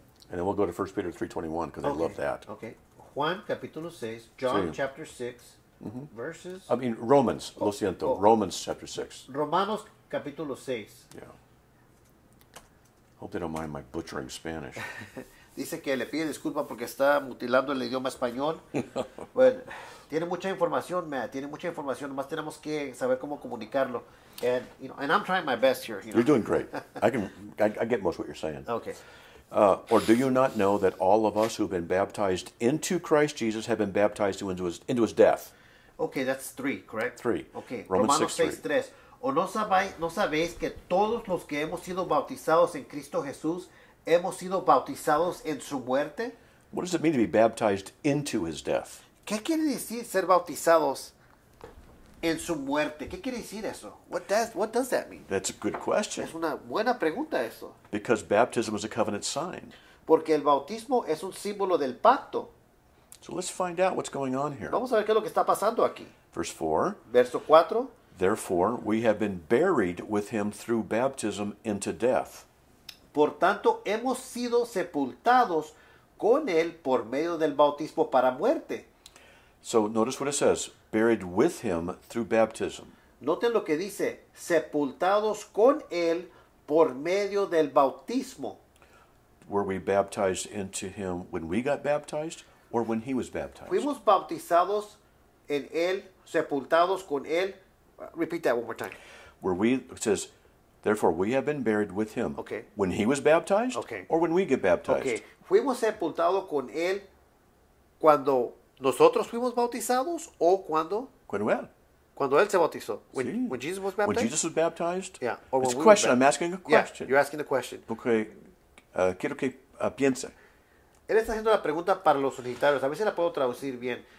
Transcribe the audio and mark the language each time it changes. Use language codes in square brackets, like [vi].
[en] And then we'll go to 1 Peter 3:21 because I love that. [es] Okay. Juan capítulo 6, John Sí. [en] chapter 6, verses. I mean, Romans, [es] lo siento. [en] Romans chapter 6. [es] Romanos capítulo 6. [en] Yeah. Hope they don't mind my butchering Spanish. [es] Dice que le pide disculpa porque está mutilando el idioma español. Bueno, tiene mucha información, Matt. Tiene mucha información. Nomás tenemos que saber cómo comunicarlo. [en] And I'm trying my best here. You're doing great. I get most of what you're saying. Okay. Or do you not know that all of us who've been baptized into Christ Jesus have been baptized into his death? Okay, that's 3, correct? 3. Okay. Romans [es] Romanos [en] 6:3. 6:3. [es] ¿O no sabéis que todos los que hemos sido bautizados en Cristo Jesús hemos sido bautizados en su muerte? [en] What does it mean to be baptized into his death? [es] ¿Qué quiere decir ser bautizados en su muerte? ¿Qué quiere decir eso? [en] What does that mean? That's a good question. [es] Es una buena pregunta eso. [en] Because baptism is a covenant sign. [es] Porque el bautismo es un símbolo del pacto. [en] So let's find out what's going on here. [es] Vamos a ver qué es lo que está pasando aquí. [en] Verse 4. [es] Verso 4. [en] Therefore, we have been buried with him through baptism into death. [es] Por tanto, hemos sido sepultados con él por medio del bautismo para muerte. [en] So notice what it says. Buried with him through baptism. [es] Noten lo que dice. Sepultados con él por medio del bautismo. [en] Were we baptized into him when we got baptized or when he was baptized? [es] Fuimos bautizados en él, sepultados con él. [en] Repeat that one more time. It says, therefore we have been buried with him. Okay. When he was baptized Okay. or when we get baptized? Okay. [es] Fuimos sepultados con él cuando nosotros fuimos bautizados o cuando él se bautizó. [en] When Jesus was baptized? When Jesus was baptized? Yeah. Or It's when a we question. were I'm asking a question. Yeah, you're asking the question. [es] Okay. Quiero que piense. Él está haciendo la pregunta para los unitarios. A veces la puedo traducir bien.